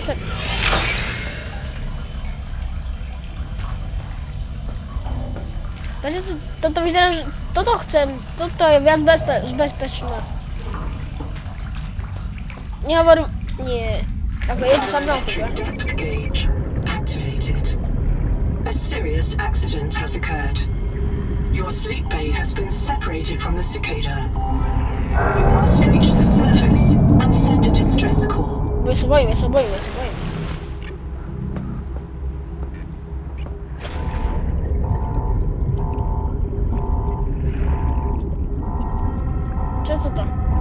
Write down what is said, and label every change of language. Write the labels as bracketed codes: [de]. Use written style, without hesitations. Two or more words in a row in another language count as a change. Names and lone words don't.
[sk] Toto vyzerá, že... Toto chcem. Toto je viac bezpečné. Nehovorím... Nie. Ako je to Subnautica. [en] Depth gauge activated. A serious accident has occurred. Your sleep bay has been separated from the cicada. You must reach the surface and send a distress call. [sk] Ja sa bojím. Čo je to?